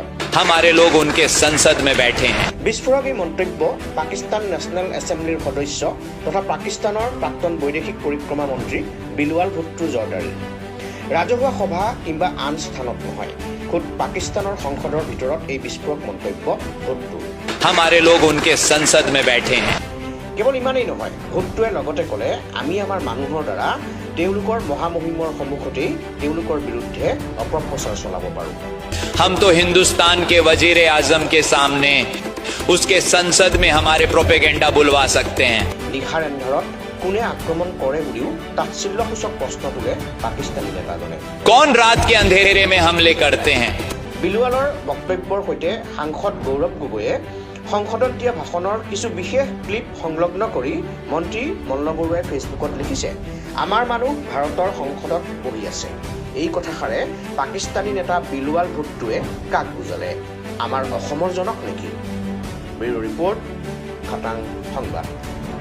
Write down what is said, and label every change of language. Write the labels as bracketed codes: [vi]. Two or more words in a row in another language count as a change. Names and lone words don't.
[hi] हमारे लोग उनके संसद में बैठे हैं [as] বিস্ফোৰক এই মন্তব্য পাকিস্তান নেশ্যনেল এছেম্বলিৰ সদস্য তথা পাকিস্তানৰ প্ৰাক্তন বৈদেশিক পৰিক্ৰমা মন্ত্ৰী বিলৱাল ভুট্টো জৰ্দাৰী ৰাজহুৱা সভা কিংবা আন স্থানত নহয় খুদ পাকিস্তানৰ সংসদৰ ভিতৰত এই বিস্ফোৰক মন্তব্য ভুট্টো [hi] हमारे लोग उनके संसद में बैठे हैं [as] কেৱল ইমানেই নহয় ভুট্টোৱে লগতে ক'লে আমি আমাৰ মানুহৰ দ্বাৰা তেওঁলোকৰ মহামহিমৰ সন্মুখতেই তেওঁলোকৰ বিৰুদ্ধে অপপ্ৰচাৰ চলাব পাৰোঁ [hi] हम तो हिंदुस्तान के वजीर आजम के सामने उसके संसद में हमारे प्रोपेगेंडा बुलवा सकते हैं [as] নিশাৰ এন্ধাৰত কোনে আক্ৰমণ কৰে বুলিও তাৎসল্যসূচক প্ৰশ্ন তোলে পাকিস্তানী নেতাজনে [hi] कौन रात के अंधेरे में हमले करते हैं [as] বিলৱালৰ বক্তব্যৰ সৈতে সাংসদ গৌৰৱ গগৈয়ে সংসদত দিয়া ভাষণৰ কিছু বিশেষ ক্লিপ সংলগ্ন কৰি মন্ত্ৰী মল্ল বৰুৱাই ফেচবুকত লিখিছে আমাৰ মানুহ ভাৰতৰ সংসদত বহি আছে এই কথাষাৰে পাকিস্তানী নেতা বিলৱাল ভুট্টোৱে কাক বুজালে আমাৰ অসমৰ জনক নেকি ব্যুৰ ৰিপৰ্ট খাটাং সংবাদ